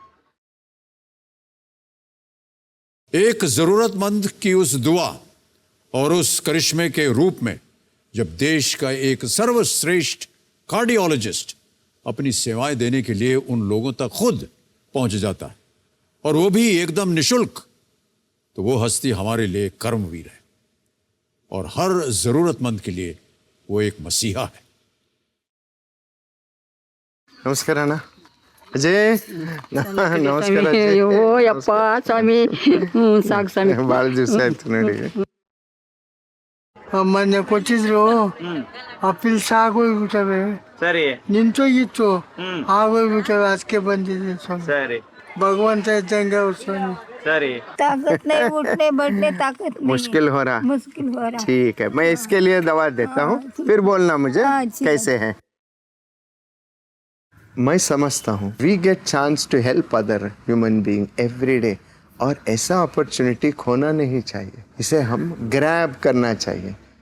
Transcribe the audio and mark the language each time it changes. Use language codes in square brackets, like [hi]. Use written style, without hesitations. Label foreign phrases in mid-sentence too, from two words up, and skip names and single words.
[hi] एक जरूरतमंद की उस दुआ और उस करिश्मे के रूप में जब देश का एक सर्वश्रेष्ठ कार्डियोलॉजिस्ट अपनी सेवाएं देने के लिए उन लोगों तक खुद पहुंच जाता है और वो भी एकदम निशुल्क, तो वो हस्ती हमारे लिए कर्मवीर है और हर जरूरतमंद के लिए वो एक मसीहा है। नमस्कार अण्णा। अजय नमस्कार अजय। [kn] ಓ ಯಪ್ಪ ಸ್ವಾಮಿ ಸಾಕು ಸ್ವಾಮಿ ಭಾಳ ದಿವಸ ಆಯ್ತು ನೋಡಿ। ಮೊನ್ನೆ ಕೊಟ್ಟಿದ್ರು ಅಪ್ಪಿಲ್ ಸಾಗೋಗ್ಬಿಟ್ಟವೆ, ಸರಿ, ನಿಂತೋಗಿತ್ತು, ಆಗೋಗ್ಬಿಟ್ಟವೆ, ಅದಕ್ಕೆ ಬಂದಿದೆ ಸ್ವಾಮಿ। ಸರಿ, ಭಗವಂತ ಇದ್ದಂಗೆ ಅವ್ರು ಸ್ವಾಮಿ। सरी, [hi] ताकत नहीं, उठने बैठने ताकत नहीं, मुश्किल हो रहा। मुश्किल हो रहा। ठीक है, मैं इसके लिए दवा देता हूँ, फिर बोलना मुझे कैसे है। मैं समझता हूँ [en] we get chance to help other human being every day, [hi] और ऐसा अपॉर्चुनिटी खोना नहीं चाहिए, इसे हम ग्रैब करना चाहिए।